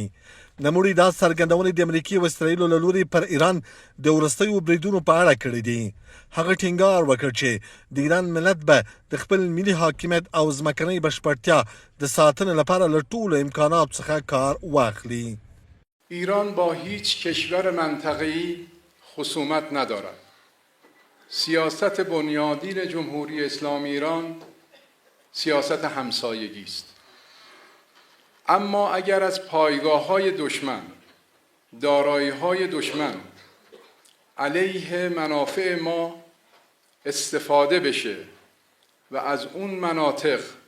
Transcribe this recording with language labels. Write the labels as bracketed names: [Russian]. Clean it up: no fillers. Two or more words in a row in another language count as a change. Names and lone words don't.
[Pashto] نوموړي دا څرګندونې د امریکې او اسرائیلو له لوري پر ایران د وروستیو بریدونو په اړه کړي دي. هغه ټینګار وکړ چې د ایران ملت به د خپل ملي حاکمیت او ځمکنۍ بشپړتیا د ساتنې لپاره له ټولو امکاناتو څخه کار واخلي. [Persian] ایران با هیچ کشور منطقه‌ای خصومت ندارد سیاست بنیادین جمهوری اسلامی ایران سیاست همسایگی است. اما اگر از پایگاه‌های دشمن، دارایی‌های دشمن علیه منافع ما استفاده بشه و از اون مناطق